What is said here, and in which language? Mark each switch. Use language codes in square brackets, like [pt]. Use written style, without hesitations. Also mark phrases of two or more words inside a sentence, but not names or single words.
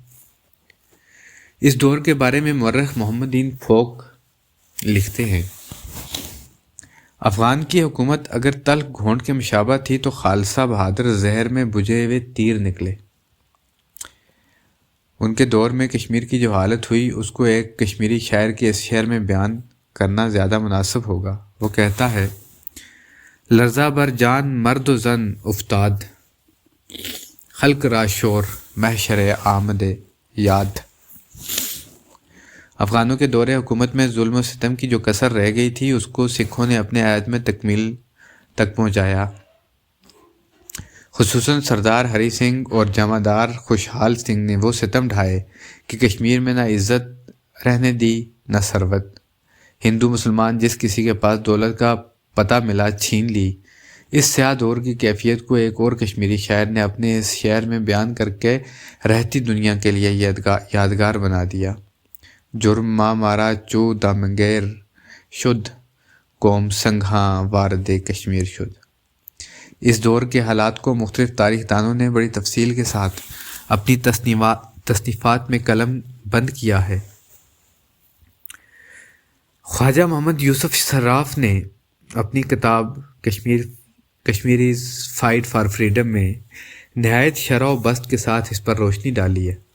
[ur] اس دور کے بارے میں مورخ محمد دین فوق لکھتے ہیں، افغان کی حکومت اگر تلخ گھونٹ کے مشابہ تھی تو خالصہ بہادر زہر میں بجھے ہوئے تیر نکلے۔ ان کے دور میں کشمیر کی جو حالت ہوئی اس کو ایک کشمیری شاعر کے اس شعر میں بیان کرنا زیادہ مناسب ہوگا۔ وہ کہتا ہے، [fa] لرزہ بر جان مرد و زن افتاد، خلق را شور محشر آمد یاد۔ [ur] افغانوں کے دور حکومت میں ظلم و ستم کی جو کسر رہ گئی تھی اس کو سکھوں نے اپنے عہد میں تکمیل تک پہنچایا، خصوصاً سردار ہری سنگھ اور جمعدار خوشحال سنگھ نے وہ ستم ڈھائے کہ کشمیر میں نہ عزت رہنے دی نہ ثروت، ہندو مسلمان جس کسی کے پاس دولت کا پتہ ملا چھین لی۔ اس سیاہ دور کی کیفیت کو ایک اور کشمیری شاعر نے اپنے اس شعر میں بیان کر کے رہتی دنیا کے لیے یادگار بنا دیا، [fa] جرم ماں مارا چو دمگیر شد، قوم سنگھاں وارد کشمیر شد۔ [ur] اس دور کے حالات کو مختلف تاریخ دانوں نے بڑی تفصیل کے ساتھ اپنی تصنیفات میں قلم بند کیا ہے۔ خواجہ محمد یوسف صراف نے اپنی کتاب کشمیریز فائٹ فار فریڈم میں نہایت شرح و بسط کے ساتھ اس پر روشنی ڈالی ہے۔